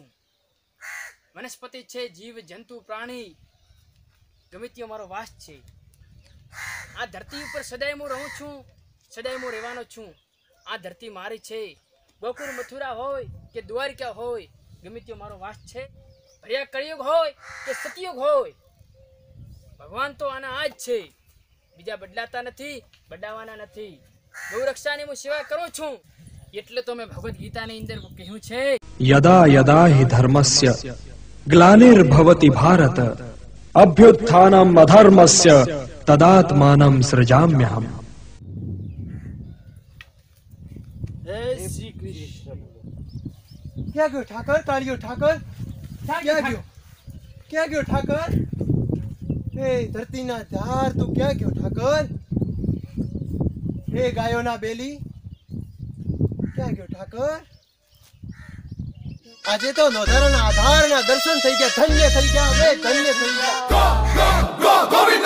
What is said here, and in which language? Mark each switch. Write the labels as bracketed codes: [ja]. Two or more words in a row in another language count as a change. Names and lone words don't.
[gu] વનસ્પતિ છે જીવ જંતુ પ્રાણી ગમે તે મારો વાસ છે આ ધરતી ઉપર સદાય હું રહું છું સદાય હું રહેવાનો છું આ ધરતી મારી છે ગોકુળ મથુરા હોય કે દ્વારિકા હોય ગમે તે મારો વાસ છે ભર્યા કળિયુગ હોય કે સતયુગ હોય ભગવાન તો આના આ જ છે બીજા બદલાતા નથી બદલાવાના નથી ગૌરક્ષાની હું સેવા કરું છું એટલે તો મેં ભગવદ ગીતાની અંદર કહ્યું છે [sa] यदा यदा हि धर्मस्य ग्लानिर्भवति भारत अभ्युत्थानम् अधर्मस्य तदात्मानं सृजाम्यहम्। [gu] હે શ્રી કૃષ્ણ ક્યાં ગયો ઠાકર કાળિયો ઠાકર ક્યાં ગયો ઠાકર હે ધરતીના ધાર તું ક્યાં ગયો ઠાકર હે ગાયોના બેલી ક્યાં ગયો ઠાકર આજે તો નોંધારાના આધારના દર્શન થઈ ગયા, ધન્ય થઈ ગયા, અમે ધન્ય થઈ ગયા.